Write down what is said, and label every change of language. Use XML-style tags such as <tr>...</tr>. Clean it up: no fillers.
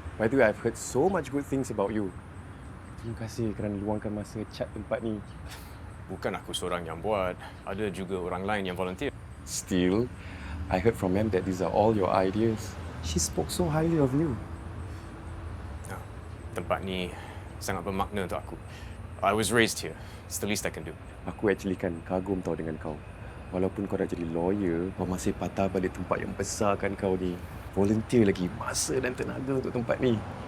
<en>By the way, I've heard so much good things about you.</en> <ms>Terima kasih kerana luangkan masa cat tempat ni. Bukan aku seorang yang buat, ada juga orang lain yang volunteer.</ms> <en>Still, I heard from Em that these are all your ideas. She spoke so highly of you.</en> <ms>Tempat ni sangat bermakna untuk aku.</ms> <en>I was raised here. It's the least I can do.</en> <ms>Aku actually kan kagum tau dengan kau. Walaupun kau dah jadi lawyer, kau masih patah balik tempat yang besar kan kau ni. Volunteer lagi masa dan tenaga untuk tempat ni.</ms>